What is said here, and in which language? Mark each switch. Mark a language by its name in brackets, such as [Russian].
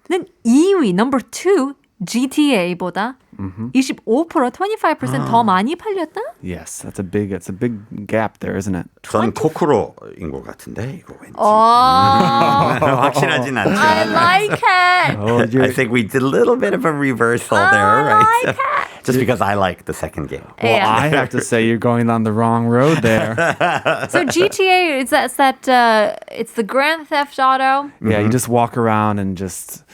[Korean] 2위, [English] number 2 [Korean] GTA보다 25%, 25% 더 많이 팔렸다? [English] Yes. It's a big gap there, isn't it? [Korean] 전 코크로인 것 같은데 이거 왠지. 확실하진 않지만. [English] I like it. I think we did a little bit of a reversal there, right? like Just because I like the second game. Well, Yeah. I have to say you're going on the wrong road there. So GTA, it's the Grand Theft Auto, Yeah, you just walk around and just